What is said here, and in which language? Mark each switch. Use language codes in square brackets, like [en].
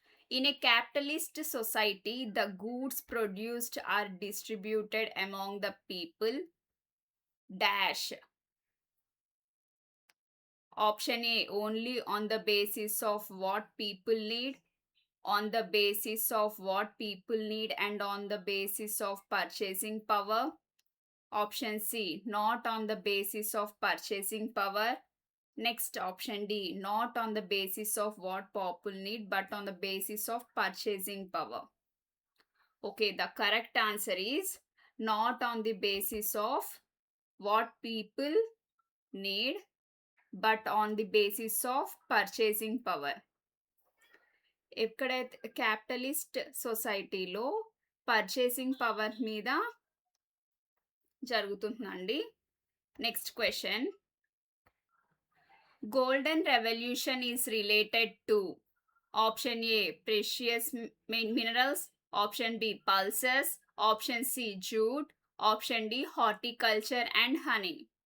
[en] In a capitalist society the goods produced are distributed among the people dash. Option A only on the basis of what people need, on the basis of what people need and on the basis of purchasing power. Option C, not on the basis of purchasing power. Next, option D, not on the basis of what people need but on the basis of purchasing power. Okay, the correct answer is not on the basis of what people need but on the basis of purchasing power. [te] ఎక్కడైతే capitalist సొసైటీలో purchasing power మీద జరుగుతుందండి. Next question. [en] Golden revolution is related to option A precious minerals, option B pulses, option C jute, option D horticulture and honey.